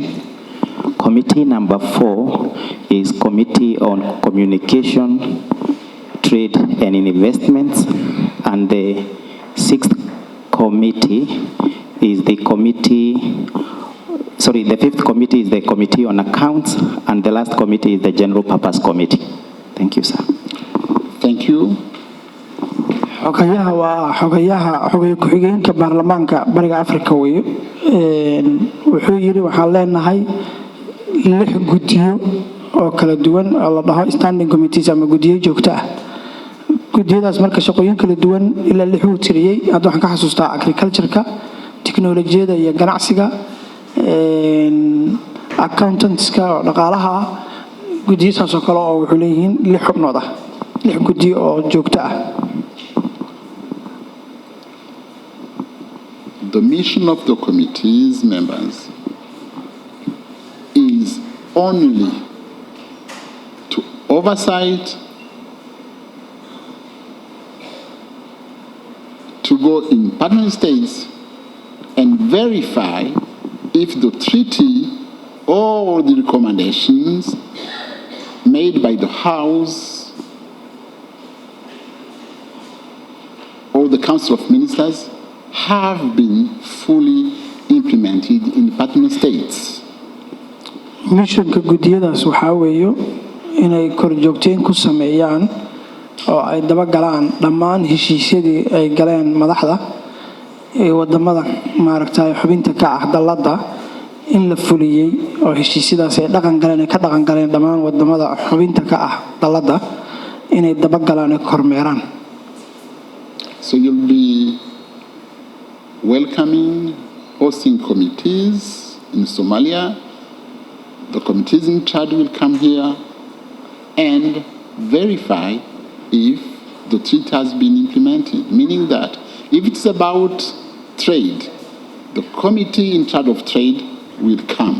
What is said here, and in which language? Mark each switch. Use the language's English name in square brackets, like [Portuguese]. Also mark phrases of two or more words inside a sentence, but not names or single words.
[English] Committee number 4 is Committee on Communication, Trade and Investments. And the 6th committee is the the 5th committee is the Committee on Accounts, and the last committee is the General Purpose Committee. Thank you, sir. Thank you. [Somali] xogayaha waa xogay ku-xigeenka baarlamaanka Bariga Afrika weeye. Wuxuu yiri waxaan leenahay 6 guddiyo oo kala duwan oo la dhaho [English] standing committees [Somali] ama guddiyo joogto ah. Guddiyadaas marka shaqooyin kala duwan ilaa 6 uu tiriyay. Hadda waxaan ka xasuustaa agriculture-ka, teknolojiyada iyo ganacsiga, accountants-ka oo dhaqaalaha. Guddiyadaas oo kale oo wuxuu leeyihiin 6 xubnood ah, 6 guddiyo oo joogto ah. [English] The mission of the committee's members is only to oversight, to go in partner states and verify if the treaty or the recommendations made by the House or the Council of Ministers have been fully implemented in partner states. [Somali] Missionka guddiyadaas waxaa weeyo inay korjoogteen ku sameeyaan oo ay daba galaan dhammaan heshiisyadii ay galeen madaxda ee wadamada maaragtay xubinta ka ah dalada in la fuliyay oo heshiisyadaas ay ka dhaqan galeen dhammaan wadamada xubinta ka ah dalada inay daba galaan ee kormeeraan. [English] So you'll be welcoming, hosting committees in Somalia. The committees in charge will come here and verify if the treaty has been implemented, meaning that if it's about trade, the committee in charge of trade will come.